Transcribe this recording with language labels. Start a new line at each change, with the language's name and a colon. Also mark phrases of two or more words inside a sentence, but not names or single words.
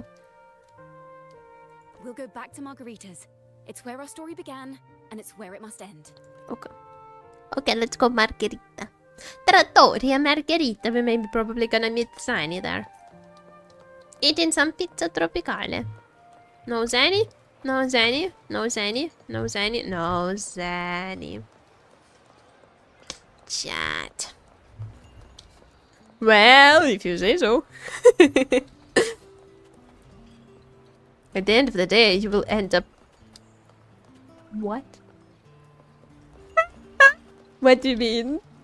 English: We'll go back to Margarita's. It's where our story began, and it's where it must end. Okay. Okay, let's go Margherita. Trattoria Margherita. We may be probably gonna meet Zany there. Eating some pizza tropicale. No Zany? No Zany? No Zany? No Zany? No Zany. Chat. Well, if you say so. At the end of the day, you will end up... What? What do you mean?